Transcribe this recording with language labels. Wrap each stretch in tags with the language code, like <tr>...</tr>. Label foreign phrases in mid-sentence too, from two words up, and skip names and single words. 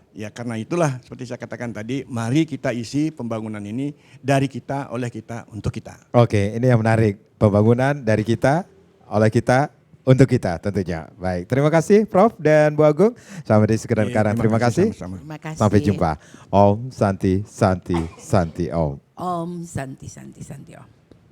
<id>Ya karena itulah seperti saya katakan tadi, mari kita isi pembangunan ini dari kita, oleh kita, untuk kita. Oke, ini yang menarik. Pembangunan dari kita, oleh kita, untuk kita tentunya. Baik, terima kasih Prof dan Bu Agung. Sampai di sekedar sekarang. Terima kasih. Sama-sama. Terima kasih. Sampai jumpa.</id> <sa>Om Santi Santi Santi Om. Om Santi Santi Santi Om.</sa>